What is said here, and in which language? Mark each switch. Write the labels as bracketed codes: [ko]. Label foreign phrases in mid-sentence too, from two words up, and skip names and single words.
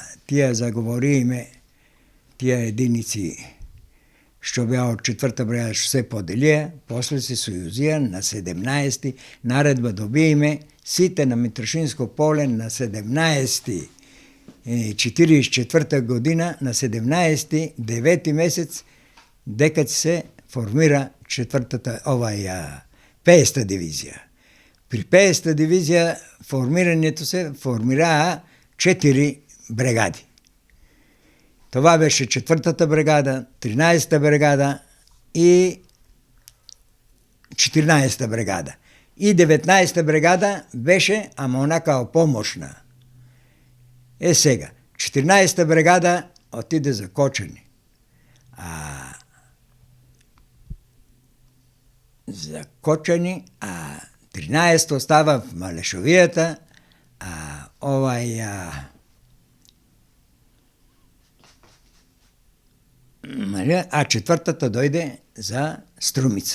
[mk] тие заговориме, тие единици што беа од 4-та бригада што се поделија, после се сојузија на 17-ти, наредба добиеме сите на Митрошинско поле на 17-ти 44 година, на 17-ти, 9-ти месец, дека се формира 4-та, 50-та дивизија. При 50-та дивизија формирањето се формираа 4 бригади. Това беше 4-та бригада, 13-та бригада и 14-та бригада. И 19-та бригада беше, ама онака помошна. Сега, 14-та бригада отиде за Кочани. За Кочани, 13-та остава в Малешовијата, а 4-та дојде за Струмица.